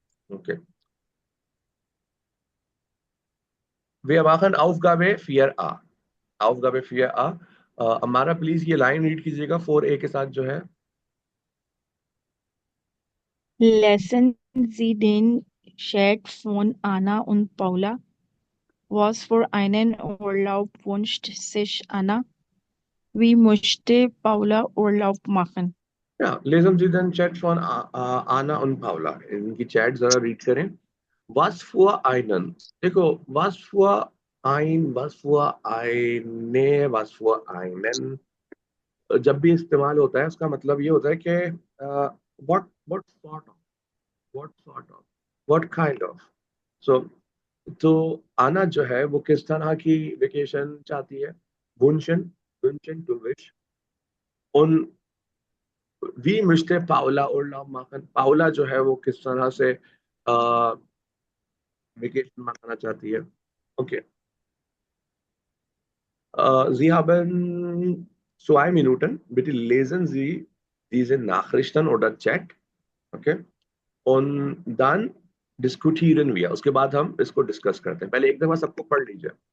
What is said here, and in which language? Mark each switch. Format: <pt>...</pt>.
<de>ओके, wir machen Aufgabe 4a. Aufgabe 4a.</de> <hi>हमारा please ये line read कीजिएगा 4a के साथ जो है.</hi> <de>Lassen Sie den Chat von Anna und Paula. Was für einen Urlaub wünscht sich Anna? Wie möchte Paula Urlaub machen? Ja, lesen Sie den Chat von Anna und Paula.</de> <hi>इनकी chat जरा read करें.</hi> <de>Was für einen.</de> <hi>देखो,</hi> <de>was für was für eine, was für einen</de> <hi>जब भी इस्तेमाल होता है उसका मतलब ये होता है कि</hi> <en>what sort of, what sort of, what kind of.</en> <hi>So तो आना जो है वो किस तरह की वेकेशन चाहती है. वुंशन, वुंशन टू विश. उन we mister Paula उर्लाब Makhan. Paula जो है वो किस तरह से वेकेशन मनाना चाहती है. Okay.</hi> <de>Sie haben 2 Minuten. Bitte lesen Sie diese Nachrichten oder Chat. Okay. Und dann diskutieren wir.</de> <hi>उसके बाद हम इसको डिस्कस करते हैं. पहले एक दफा सबको पढ़ लीजिए.</hi>